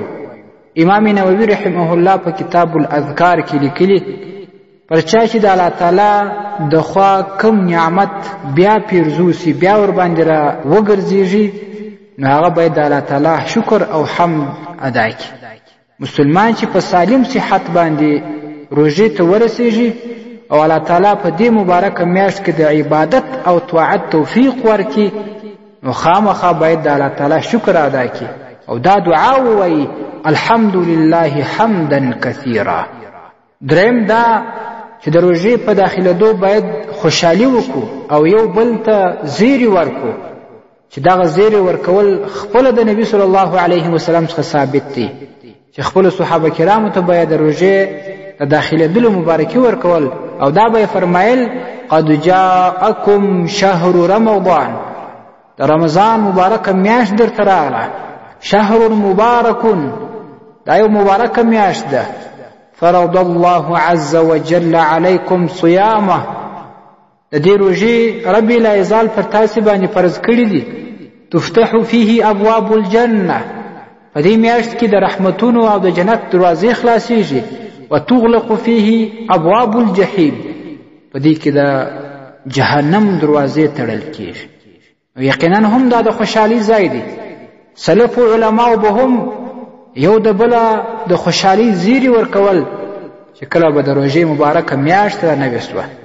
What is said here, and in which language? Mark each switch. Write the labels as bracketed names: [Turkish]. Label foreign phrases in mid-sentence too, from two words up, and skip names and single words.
[Pashto] امام نووي رحمه الله په کتاب الاذکار کې لیکلي: پر چا چې د الله تعالی د خوا کم نعمت بیا پیرزو سي، بیا ور باندې را وګرځېږي، نو هغه باید د الله تعالی شکر او حمد ادا کړي. مسلمان چې په سالم صحت باندې روژې ته ورسېږي او الله تعالی په دې مبارکه میاشت کې د عبادت او طاعت توفیق ورکړي، نو خامخا باید د الله تعالی شکر ادا کړي او دا دعا ووایي: [Arabic] الحمد لله حمدا کثیرا. [Pashto] دریم دا چې د روژې په داخلېدو باید خوشحالي وکړو او یو بل ته زیری ورکړو، چې دغه زیری ورکول خپله د نبي [Arabic] صلی الله علیه وسلم [Pashto] څخه ثابت دی چې خپلو صحابه کرامو ته باید د روژې د داخلېدلو مبارکي ورکول، او دا به یې فرمایل: [Arabic] قد جاءکم شهر رمضان. [Pashto] د رمضان مبارکه میاشت درته راغله، [Arabic] شهر مبارکون، [Pashto] دا یو مبارکه میاشت ده. [Arabic] فرض الله عز وجل علیکم صیامه. [Pashto] د دې روژې رب العزال پر تاسې باندې فرض کړي دي. [Arabic] تفتح فيه ابواب الجنه. [Pashto] په دې میاشت کې د رحمتونو او د جنت دروازې خلاصېږي. [Arabic] وتغلق فيه ابواب الجحیم. [Pashto] په دې کې د جهنم دروازې تړل کېږي. یقینا هم دا د خوشحالي ځای دی. سلف علماء به هم یو د بله د خوشحالي زیری ورکول چې کله به د روژې مبارکه میاشت رانوې سوه.